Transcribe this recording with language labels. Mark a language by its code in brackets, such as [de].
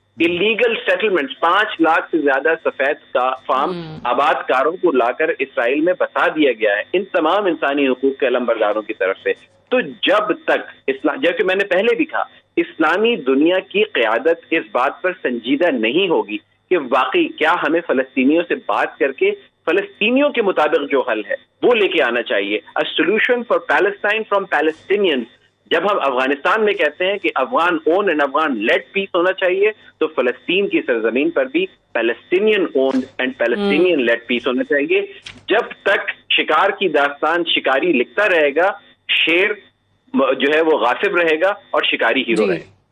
[ur] Illegal settlements, 5 lakh سے زیادہ سفید کا فارم آباد کاروں کو لا کر اسرائیل میں بسا دیا گیا ہے ان تمام انسانی حقوق کے علمبرداروں کی طرف سے. تو جب تک جیسے میں نے پہلے بھی کہا، اسلامی دنیا کی قیادت اس بات پر سنجیدہ نہیں ہوگی کہ واقعی کیا ہمیں فلسطینیوں سے بات کر کے فلسطینیوں کے مطابق جو حل ہے وہ لے کے آنا چاہیے. [en] A solution for Palestine from Palestinians. [ur] جب ہم افغانستان میں کہتے ہیں کہ [en] Afghan owned and Afghan led peace [ur] ہونا چاہیے، تو فلسطین کی سرزمین پر بھی [en] Palestinian owned and Palestinian led peace [ur] ہونا چاہیے. جب تک شکار کی داستان شکاری لکھتا رہے گا، شیر جو ہے وہ غاصب رہے گا اور شکاری ہیرو رہے گا.